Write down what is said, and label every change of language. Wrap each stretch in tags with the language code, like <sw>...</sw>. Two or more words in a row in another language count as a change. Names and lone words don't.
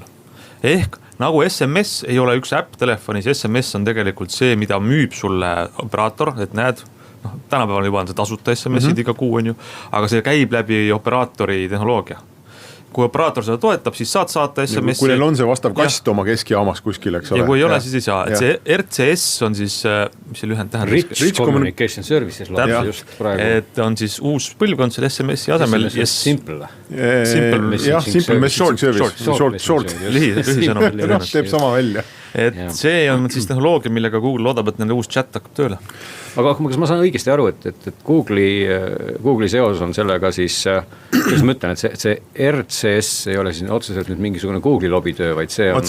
<et>Ehk nagu SMS ei ole üks äpp telefonis, SMS on tegelikult see, mida müüb sulle operaator, et näed, tänapäeval juba on see tasuta SMS-id iga kuu on ju, aga see käib läbi operaatori tehnoloogia. Kui operaator seda toetab, siis saad saata SMS-i. Kui neil on see vastav kast oma keskjaamas kuskil, eks ole. Ja kui ei ole, siis ei saa. Et see RCS on siis, mis see lühend tähendab?</et> <en>Rich Communication Services.</en> <et>Et on siis uus põlvkond selle SMS-i asemel. Simple.</et> <en>Simple Messaging Service.</en> <et>Short. Lühisõnum. Teeb sama välja. Et see on siis tehnoloogia, millega Google loodab, et nende uus chat hakkab tööle. Aga kas ma saan õigesti aru, et Google'i seos on sellega siis, kuidas ma ütlen, et see RCS ei ole siin otseselt nüüd mingisugune Google'i lobitöö, vaid see on</et>